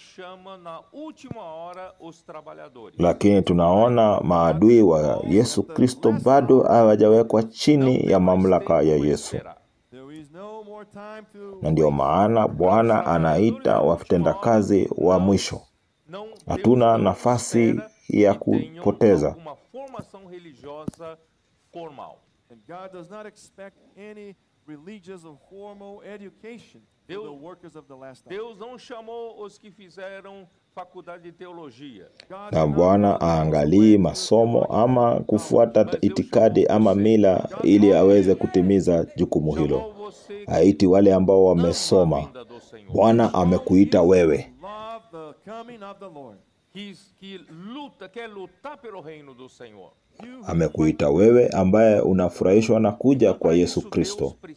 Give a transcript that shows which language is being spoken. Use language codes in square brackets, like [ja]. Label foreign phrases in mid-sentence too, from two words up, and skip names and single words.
[sw] Lakini tunaona maadui wa Yesu Kristo bado hawajawekwa chini ya mamlaka ya Yesu. Na ndio maana Bwana anaita watendakazi wa mwisho. Hatuna nafasi ya kupoteza. [pt] Deus não chamou os que fizeram faculdade de teologia. [sw] Na Bwana aangalii masomo ama kufuata itikadi ama mila ili aweze kutimiza jukumu hilo. Haiti wale ambao wamesoma. Bwana amekuita wewe. Amekuita wewe ambaye unafurahishwa na kuja kwa Yesu Kristo.